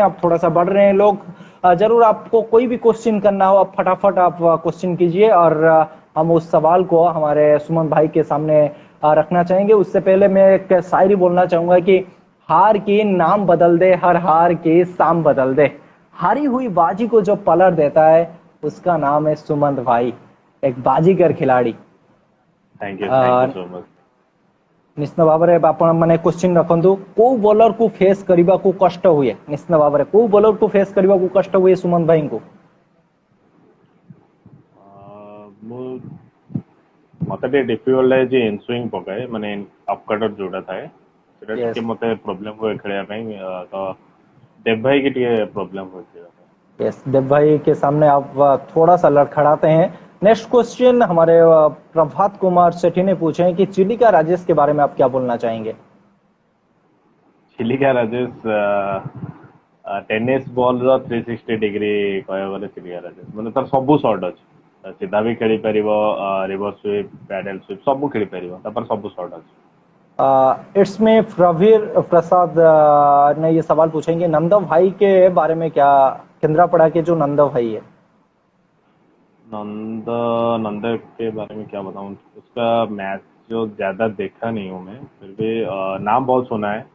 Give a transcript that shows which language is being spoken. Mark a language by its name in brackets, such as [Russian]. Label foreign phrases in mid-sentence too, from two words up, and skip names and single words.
[Hindi] अब थोड़ा सा बढ़ रहे हैं लोग, जरूर आपको कोई भी क्वेश्चन करना हो आप फटाफट आप क्वेश्चन कीजिए, और हम उस सवाल को हमारे सुमन भाई के सामने रखना चाहेंगे। उससे पहले मैं एक शायरी बोलना चाहूंगा कि हार की नाम बदल दे, हर हार की शाम बदल दे, हारी हुई बाजी को जो पलट देता है उसका नाम है सुमंत भाई, एक बाजीगर खिलाड़ी। [English] thank you so much. [Odia] ନିଶ୍ଚିତ ଭାବରେ ଆପଣ ମାନେ କ୍ୱେଶ୍ଚିନ୍ ରଖନ୍ତୁ, କୋଉ ବୋଲରକୁ ଫେସ୍ କରିବାକୁ କଷ୍ଟ ହୁଏ? ନିଶ୍ଚିତ ଭାବରେ କୋଉ ବୋଲରକୁ ଫେସ୍ କରିବାକୁ କଷ୍ଟ ହୁଏ ସୁମନ୍ତ ଭାଇଙ୍କୁ? ମତେ ଟିକେ ଡିଫିକଲ୍ଟ ଲାଗେ ଯେ ଇନସୁଇଙ୍ଗ ପକାଏ, ମାନେ ଅପକଟର ଯୋଉଟା ଥାଏ ସେଟା ଟିକେ [English] यस [Odia] ମତେ ପ୍ରୋବ୍ଲେମ ହୁଏ ଖେଳିବା ପାଇଁ। ତ ଦେବ ଭାଇ କି ଟିକେ ପ୍ରୋବ୍ଲେମ ହୁଏ ଖେଳିବା ପାଇଁ। [Hindi] यस, देव भाई के सामने आप थोड़ा सा लड़खड़ाते हैं। [English] next question [Hindi] हमारे प्रभात कुमार सेठी ने पूछे हैं कि चिलिका राजेश के बारे में आप क्या बोलना चाहेंगे? [Odia] ଚିଲିକା ରାଜେଶ [English] tennis ball [Odia] ର 360 ଡିଗ୍ରୀ କହିବାକୁ ଗଲେ ଚିଲିକା ରାଜେଶ, ମାନେ ତାର ସବୁ ସର୍ଟ ଅଛି। ସିଧା ବି ଖେଳି ପାରିବ, [English] reverse sweep, paddle sweep [Odia] ସବୁ ଖେଳି ପାରିବ, ତାପରେ ସବୁ ସର୍ଟ ଅଛି। [Hindi] इट्स में प्रवीर प्रसाद ने ये सवाल पूछेंगे नंदव भाई के बारे में क्या, केंद्रापड़ा के जो नंदव भाई है। नंद नंद के बारे में क्या बताऊं, उसका मैच जो ज्यादा देखा नहीं हूं मैं, फिर भी नाम बहुत सुना है।